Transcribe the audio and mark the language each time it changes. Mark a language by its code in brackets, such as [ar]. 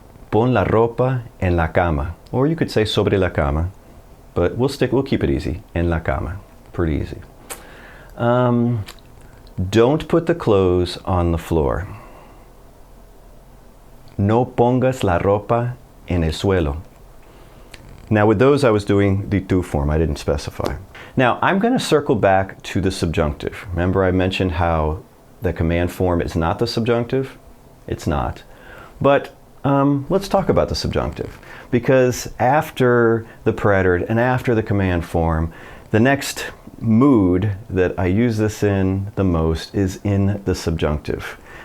[es] Pon la ropa en la cama. [en] Or you could say [es] sobre la cama, [en] but we'll keep it easy. [es] En la cama. [en] Pretty easy. Don't put the clothes on the floor. [es] No pongas la ropa en el suelo. [en] Now with those I was doing the tú form, I didn't specify. Now I'm going to circle back to the subjunctive. Remember I mentioned how the command form is not the subjunctive? It's not. But let's talk about the subjunctive, because after the preterite and after the command form, the next mood that I use this in the most is in the subjunctive.